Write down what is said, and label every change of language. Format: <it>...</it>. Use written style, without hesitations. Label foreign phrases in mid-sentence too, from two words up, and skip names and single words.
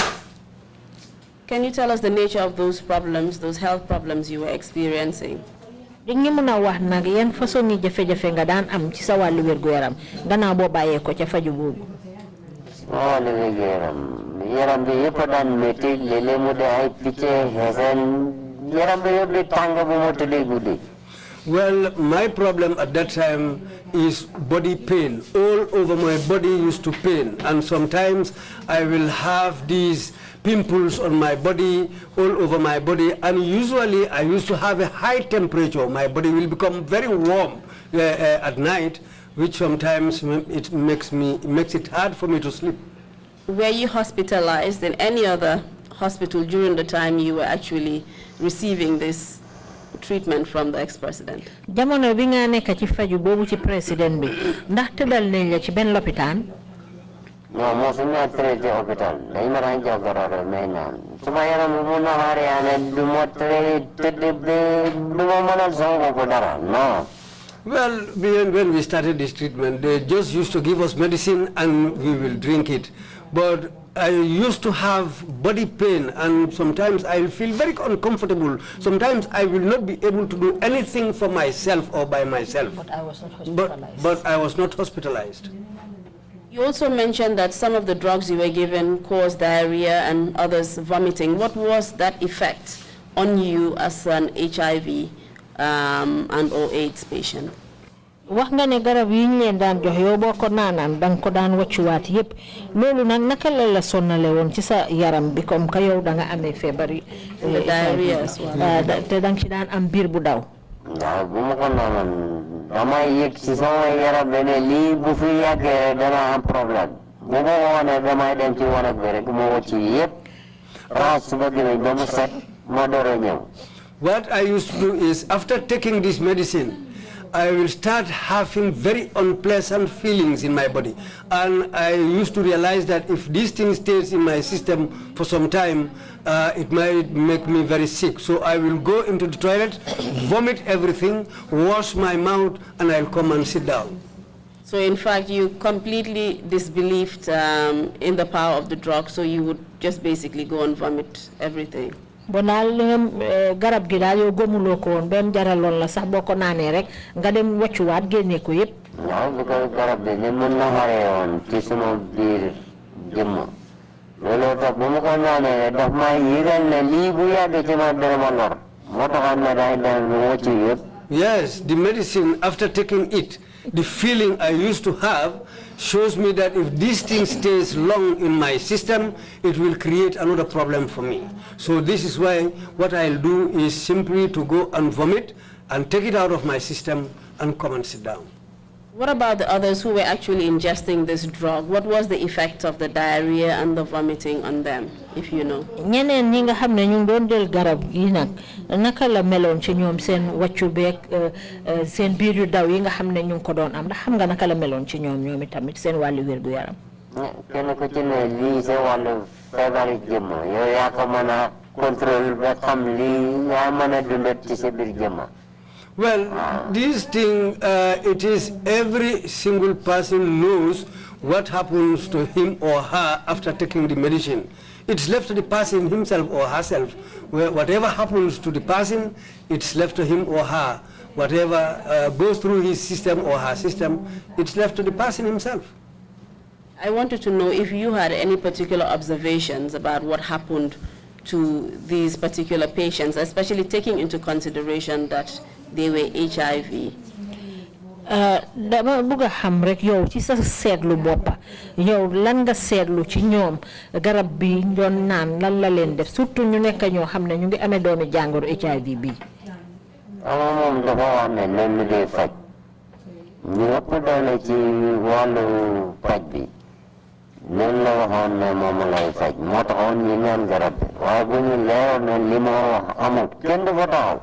<en>Can you tell us the nature of those problems, those health problems you were experiencing?</en> <wo>Dingi mëna wax nag yan façon ni jafe-jafe nga daan am ci sa wàllu wér gu yaram gannaaw boo bàyyee ko ca faju boobu. Oh, yaram bi yëpp daan métti léeg-léeg mu de ay picc xeesal yaram bi yëpp di tàng bu ma tëddee guddi.</wo> <en>Well, my problem at that time is body pain. All over my body used to pain, and sometimes I will have these pimples on my body, all over my body, and usually I used to have a high temperature. My body will become very warm at night, which sometimes it makes it hard for me to sleep. Were you hospitalized in any other hospital during the time you were actually receiving this treatment from the ex-president?</en> <wo>Jamono bi nga nekk ci faju boobu ci président bi ndax tëddal nañ la ci benn lopitaan? Non, mosuma</wo> <fr>traité hôpital.</fr> <wo>Dañ ma daan jox garab may naan. Suma yaram bi mu naxaaree du ma tëdd du ma mënal sama bopp dara. Non.</wo> <en>Well, when we started this treatment, they just used to give us medicine and we will drink it. But I used to have body pain, and sometimes I will feel very uncomfortable. Sometimes I will not be able to do anything for myself or by myself. But I was not hospitalized. But I was not hospitalized. You also mentioned that some of the drugs you were given caused diarrhea and others vomiting. What was that effect on you as an HIV and or AIDS patient?</en> <wo>wax nga ne garab yi ñu leen daan jox yow boo ko naanaan danga ko daan wàccuwaat yëpp loolu nag naka la sonnale woon ci sa yaram bi</wo> <fr>comme que</fr> <wo>yow da nga amee feebar yi</wo> <en>diarrhea as well.</en> <wo>te danga ci daan am biir bu daw. waaw bu ma ko naanoon damay yëg ci sama yaram bi ne lii bu fi yàggee dana am problème bu ma ko wane damay dem ci wanag bi rek ma wàcc yëpp raxas suba gémmiñ ba mu set ma door a ñëw.</wo> <en>What I used to do is, after taking this medicine, I will start having very unpleasant feelings in my body. And I used to realize that if this thing stays in my system for some time, it might make me very sick. So I will go into the toilet, vomit everything, wash my mouth, and I'll come and sit down. So in fact, you completely disbelieved in the power of the drug, so you would just basically go and vomit everything.</en> <wo>Bonal garab gi daal yow gëmuloo ko woon benn jaraloon la sax boo ko naanee rek nga dem wàccuwaat génne ko yëpp. waaw bu ko garab bi ni mun na xaree woon ci suma biir jëmm looloo tax bu ma ko naanee daf may yëgal ne lii bu yàggee ci ma dara ma lor moo taxoon na day dem wàccu yëpp.</wo> <en>Yes, the medicine, after taking it, the feeling I used to have shows me that if this thing stays long in my system, it will create another problem for me. So this is why what I'll do is simply to go and vomit and take it out of my system and come and sit down. What about the others who were actually ingesting this drug? What was the effect of the diarrhea and the vomiting on them, if you know?</en> <wo>ñeneen ñi nga xam ne ñu doon del garab yi nag naka la meloon ci ñoom seen wàccu beeg seen biir yu daw yi nga xam ne ñu ko doon am ndax xam nga naka la meloon ci ñoom itamit seen wàllu wér gu yaram. kenn ku ci ne lii sa wàllu feebari jëmm yow yaa ko mën a contrôle ba xam lii yaa mën a dundat ci sa biir jëmm.</wo> <en>Well, this thing, it is every single person knows what happens to him or her after taking the medicine. It's left to the person himself or herself. Whatever happens to the person, it's left to him or her. Whatever goes through his system or her system, it's left to the person himself. I wanted to know if you had any particular observations about what happened to these particular patients, especially taking into consideration that they were HIV.</en> <wo>Dama bëgg xam rek yow ci sa seetlu boppa yow lan nga seetlu ci ñoom garab bi doon naan lan la leen def surtout ñu nekk ñoo xam ne ñu ngi amee doomi jàngoro HIV bi. moom dafa wax ne leen day faj ñu ëpp doole ci wàllu faj bi leen la waxoon ne moom lay faj moo taxoon ñu ñaan garab bi waaye bu ñu leeroon ne li ma wax amul kenn du fa taxaw.</wo>